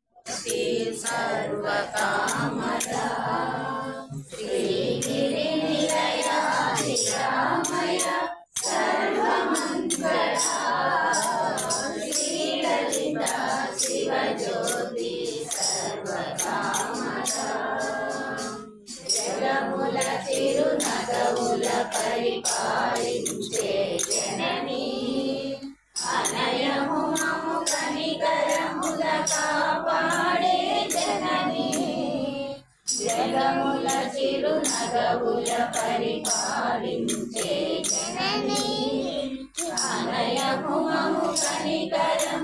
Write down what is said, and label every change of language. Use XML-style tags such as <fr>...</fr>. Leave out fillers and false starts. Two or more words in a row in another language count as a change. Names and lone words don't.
<sa>सर्वकामदा श्रीगिरिनिलया निरामया सर्वमङ्गला श्रीललिता शिवज्योति सर्वकामदा</sa> <te>జగముల చిరునగవుల పరిపాలించే జనని అనయము మము కనికరముల కాపాడే జనని జగముల చిరునగవుల పరిపాలించే జనని అనయము మము కనికర</te>